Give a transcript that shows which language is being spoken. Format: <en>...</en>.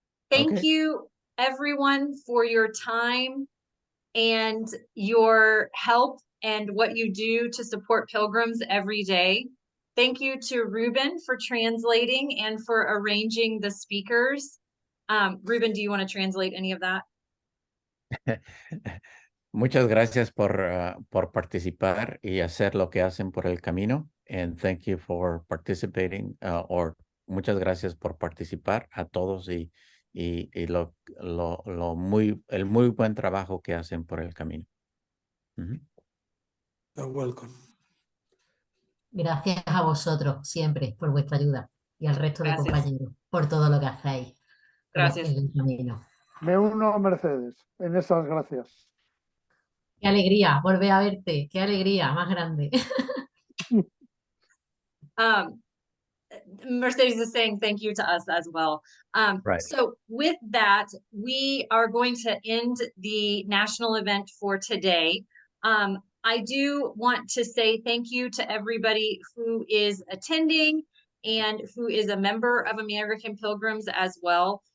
<en>Thank you, everyone, for your time and your help and what you do to support Pilgrims every day. Thank you to Ruben for translating and for arranging the speakers. Ruben, do you want to translate any of that?</en> <es>Muchas gracias por participar y hacer lo que hacen por el camino.</es> <en>And thank you for participating,</en> <es>muchas gracias por participar a todos y el muy buen trabajo que hacen por el camino.</es> <en>You're welcome.</en> <es>Gracias a vosotros siempre por vuestra ayuda y al resto de compañeros por todo lo que hacéis. Gracias. En el camino. Me uno a Mercedes en esas gracias. Qué alegría volver a verte, qué alegría más grande.</es> <en>Mercedes is saying thank you to us as well. Right. So with that, we are going to end the national event for today. I do want to say thank you to everybody who is attending and who is a member of American Pilgrims as well.</en>